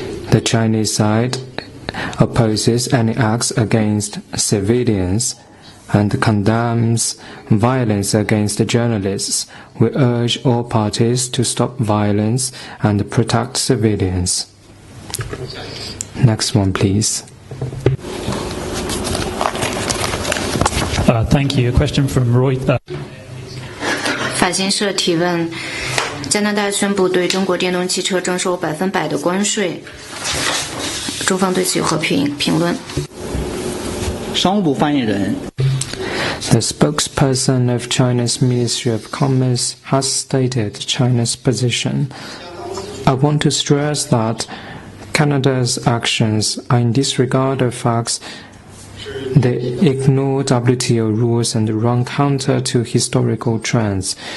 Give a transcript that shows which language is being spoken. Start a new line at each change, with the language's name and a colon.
English: The Chinese side opposes any acts against civilians and condemns violence against journalists. We urge all parties to stop violence and protect civilians. Next one, please. Thank you. A question from Reuters.
Chinese: 法新社提问：加拿大宣布对中国电动汽车征收100%的关税，中方对此有何评论？商务部发言人
English: The spokesperson of China's Ministry of Commerce has stated China's position. I want to stress that Canada's actions are in disregard of facts. They ignore WTO rules and run counter to historical trends.